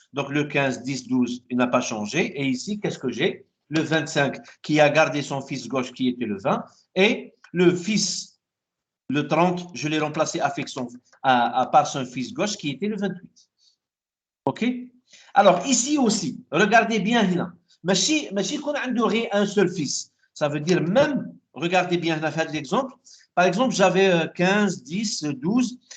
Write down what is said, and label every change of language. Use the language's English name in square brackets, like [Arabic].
[French] Donc, le 15, 10, 12, il n'a pas changé. Et ici, qu'est-ce que j'ai? Le 25 qui a gardé son fils gauche qui était le 20. Et le fils, le 30, je l'ai remplacé avec par son fils gauche qui était le 28. OK? Alors, ici aussi, regardez bien là. [Arabic] ماشي يكون عنده غير [French] un seul fils. Ça veut dire même, regardez bien là, fait l'exemple. Par exemple, j'avais 15, 10, 12.